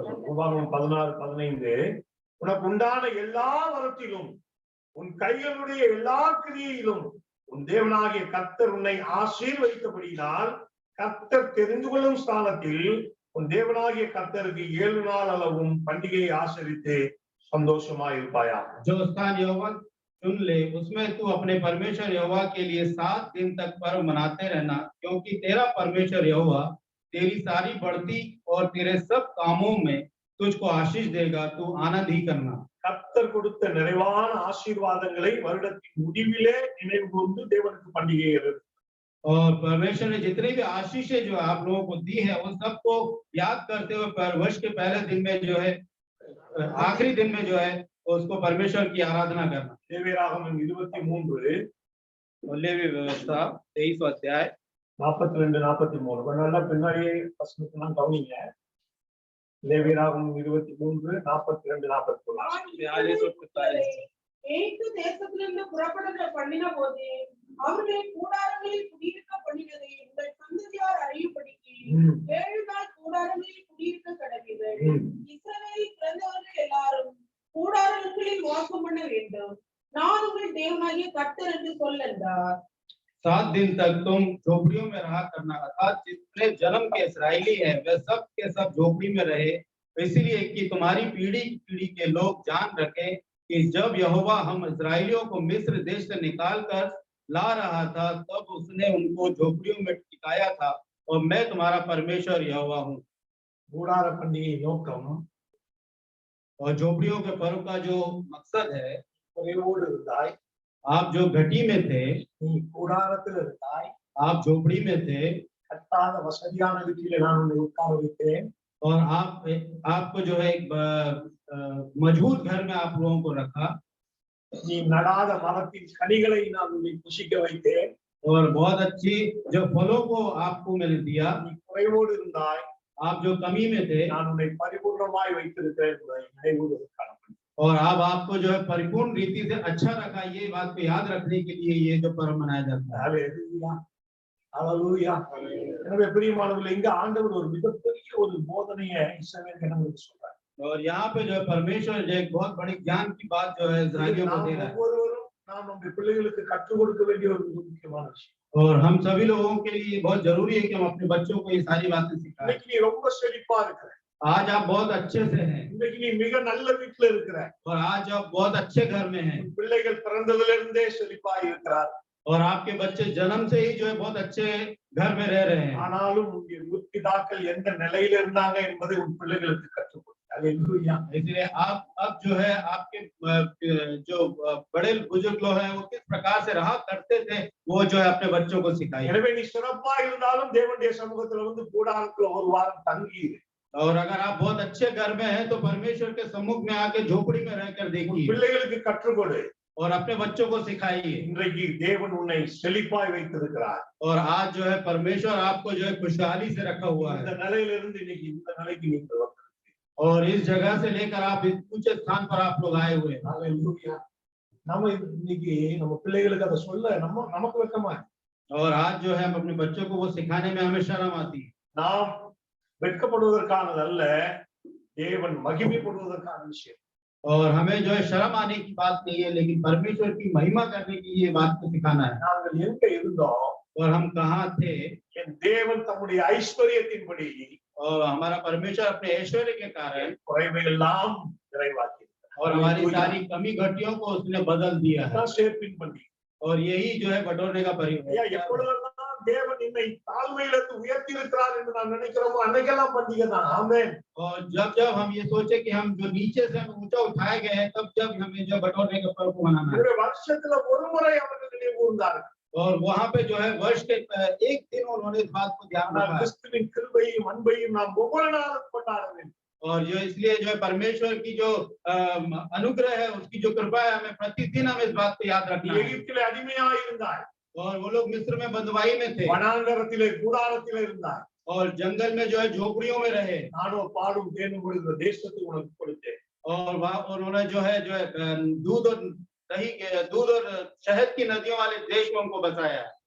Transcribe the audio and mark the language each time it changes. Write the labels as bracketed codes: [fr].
[ta] உபாகமம் 16:15 உனக்கு உண்டான எல்லா வரத்திலும் உன் கைகளுடைய எல்லா கிரியையிலும் உன் தேவனாகிய கர்த்தர் உன்னை ஆசீர்வதித்தபடியினால் கர்த்தர் தெரிந்து கொள்ளும் ஸ்தானத்தில் உன் தேவனாகிய கர்த்தருக்கு 7 நாள் அளவும் பண்டிகையை ஆசரித்து சந்தோஷமாயிருப்பாயா. [hi] जो स्थान यहोवा चुन ले उसमें तू अपने परमेश्वर यहोवा के लिए 7 दिन तक पर्व मनाते रहना, क्योंकि तेरा परमेश्वर यहोवा तेरी सारी बढ़ती और तेरे सब कामों में तुझको आशीष देगा, तू आनंद ही करना। [ta] கர்த்தர் கொடுத்த நிறைவான ஆசீர்வாதங்களை வருடத்தின் முடிவிலே நினைவு கூர்ந்து தேவனுக்கு பண்டிகை. [hi] और परमेश्वर ने जितनी भी आशीषें जो आप लोगों को दी है उन सबको याद करते हुए वर्ष के पहले दिन में जो है आखिरी दिन में जो है उसको परमेश्वर की आराधना करना। [ta] லேவியராகமம் 23 [hi] और लेवी व्यवस्था 23 अध्याय 42-43. [ta] கொஞ்சம் நல்லா பின்னாடியே வசனத்தெல்லாம் கவனிங்க. லேவியராகமம் 23 42-43. எகிப்து தேசத்திலிருந்து புறப்படுகிற பண்ணின போது அவர்களை கூடாரங்களில் குடியிருக்க பண்ணினதை உங்கள் சந்ததியார் அறியும்படிக்கு 7 நாள் கூடாரங்களில் குடியிருக்க கடவீர்கள். இஸ்ரவேலில் பிறந்தவர்கள் எல்லாரும் கூடாரங்களில் வாசம் பண்ண வேண்டும். நான் உங்கள் தேவனாகிய கர்த்தர் என்று சொல் என்றார். [hi] 7 दिन तक तुम झोपड़ियों में रहा करना, अर्थात जितने जन्म के इसराइली हैं वे सब के सब झोपड़ी में रहे, इसलिए कि तुम्हारी पीढ़ी पीढ़ी के लोग जान रखें कि जब यहोवा हम इस्राएलियों को मिस्र देश से निकाल कर ला रहा था तब उसने उनको झोपड़ियों में टिकाया था, और मैं तुम्हारा परमेश्वर यहोवा हूँ। [ta] கூடார பண்டிகை நோக்கம் [hi] और झोपड़ियों के पर्व का जो मकसद है, [ta] குறைவோடு இருந்தாய், [hi] आप जो घटी में थे, [ta] நீ கூடாரத்தில் இருந்தாய், [hi] आप झोपड़ी में थे, [ta] கட்டாத வசதியான வீட்டிலே நான் உன்னை உட்கார வைத்தேன், [hi] और आपको जो है एक मजबूत घर में आप लोगों को रखा, [ta] நீ நடாத மரத்தின் கனிகளை நான் உன்னை புசிக்க வைத்தேன். [hi] और बहुत अच्छी जो फलों को आपको मैंने दिया, [ta] நீ குறைவோடு இருந்தாய், [hi] आप जो कमी में थे, [ta] நான் உன்னை பரிபூர்ணமாய் வைத்திருக்கிறேன் என்பதை நினைவுறுவதற்கான பலி. [hi] और अब आपको जो है परिपूर्ण रीति से अच्छा रखा, ये बात को याद रखने के लिए ये जो पर्व मनाया जाता है। [ta] ஹல்லேலூயா, ஹல்லேலூயா. எனவே பிரியமானவர்களே, இங்க ஆண்டவர் ஒரு மிகப்பெரிய ஒரு போதனையை இஸ்ரவேல் ஜனங்களுக்கு சொல்றார். [hi] और यहाँ पे जो है परमेश्वर जो एक बहुत बड़ी ज्ञान की बात जो है इस्राएलियों को [ta] நாம் [hi] दे रहा है। [ta] ஒவ்வொருவரும் நாம் நம்முடைய பிள்ளைகளுக்கு கற்றுக் கொடுக்க வேண்டிய ஒரு மிக முக்கியமான விஷயம். [hi] और हम सभी लोगों के लिए ये बहुत जरूरी है कि हम अपने बच्चों को ये सारी बातें सिखाएं। [ta] இன்னைக்கு நீ ரொம்ப செழிப்பா இருக்கிற, [hi] आज आप बहुत अच्छे से हैं, [ta] இன்னைக்கு நீ மிக நல்ல வீட்டுல இருக்கிற, [hi] और आज आप बहुत अच्छे घर में हैं, [ta] உன் பிள்ளைகள் பிறந்ததிலிருந்தே செழிப்பா இருக்கிறார். [hi] और आपके बच्चे जन्म से ही जो है बहुत अच्छे घर में रह रहे हैं। [ta] ஆனாலும் உன்னுடைய முற்பிதாக்கள் எந்த நிலையில இருந்தாங்க என்பதை உன் பிள்ளைகளுக்கு கற்றுக் கொடு. ஹல்லேலூயா. [hi] इसलिए आप अब जो है आपके जो बड़े बुजुर्ग लोग हैं वो किस प्रकार से रहा करते थे, वो जो है अपने बच्चों को सिखाइए। [ta] எனவே நீ சிறப்பா இருந்தாலும் தேவனுடைய சமூகத்துல வந்து கூடாரத்துல ஒரு வாரம் தங்கி இரு. [hi] और अगर आप बहुत अच्छे घर में हैं तो परमेश्वर के सम्मुख में आके झोपड़ी में रहकर देखिए [ta] பிள்ளைகளுக்கு கற்றுக் கொடு. [hi] और अपने बच्चों को सिखाइए। [ta] இன்றைக்கு தேவன் உன்னை செழிப்பாய் வைத்திருக்கிறார். [hi] और आज जो है परमेश्वर आपको जो है खुशहाली से रखा हुआ [ta] இந்த [hi] है, [ta] நிலையிலிருந்து இன்னைக்கு இந்த நிலைக்கு நீங்கள் வந்திருக்கிறீர்கள். [hi] और इस जगह से लेकर आप इस ऊंचे स्थान पर आप लोग आए हुए हैं। [ta] ஹல்லேலூயா. நம்ம இன்னைக்கு நம்ம பிள்ளைகளுக்கு அதை சொல்ல நமக்கு வெட்கமா இருக்கு. [hi] और आज जो है हम अपने बच्चों को वो सिखाने में हमें शर्म आती है। [ta] நாம் வெட்கப்படுவதற்கானது அல்ல, தேவன் மகிமைப்படுவதற்கான விஷயம். [hi] और हमें जो है शर्म आने की बात नहीं है, लेकिन परमेश्वर की महिमा करने की ये बात को सिखाना है। [ta] நாங்கள் எங்க இருந்தோம், [hi] और हम कहाँ थे, [ta] என் தேவன் தம்முடைய ஐஸ்வர்யத்தின்படி [hi] और हमारा परमेश्वर अपने ऐश्वर्य के कारण [ta] குறைவையெல்லாம் நிறைவாக்கி [hi] और हमारी सारी कमी घटियों को उसने बदल दिया है। [ta] சேர்ப்பின் பண்டி. [hi] और यही जो है बटोरने का [ta] ஐயா, [hi] परिवर्तन। [ta] எப்பொழுதெல்லாம் தேவன் என்னை தாழ்மையிலிருந்து உயர்த்தி இருக்கிறார் என்று நான் நினைக்கிறோமோ அன்னைக்கெல்லாம் பண்டிகை தான். ஆமென். [hi] और जब जब हम ये सोचे कि हम जो नीचे से हम ऊंचा उठाए गए हैं, तब जब हमें जो बटोरने का पर्व मनाना है। [ta] ஒரு வருஷத்துல ஒரு முறை அவர்கள் நினைவு கூர்ந்தார்கள். [hi] और वहाँ पे जो है वर्ष के एक दिन उन्होंने इस बात को ध्यान [ta] ஆனால் [hi] रखा है। [ta] கிறிஸ்துவின் கிருபையும் அன்பையும் நாம் ஒவ்வொரு நாளும் கொண்டாட வேண்டும். [hi] और जो इसलिए जो है परमेश्वर की जो अनुग्रह है, उसकी जो कृपा है, हमें प्रतिदिन हम इस बात को याद [ta] நீ [hi] रखना है। [ta] எகிப்திலே அடிமையாய் இருந்தாய், [hi] और वो लोग मिस्र में बंधुआई में थे, [ta] வனாந்தரத்திலே கூடாரத்திலே இருந்தாய். [hi] और जंगल में जो है झोपड़ियों में रहे, [ta] நானோ பாலும் தேனும் கொடுக்கிற தேசத்தை உனக்கு கொடுத்தேன். [hi] और वहाँ उन्होंने जो है दूध और दही के दूध और शहद की नदियों वाले देश में उनको बसाया है।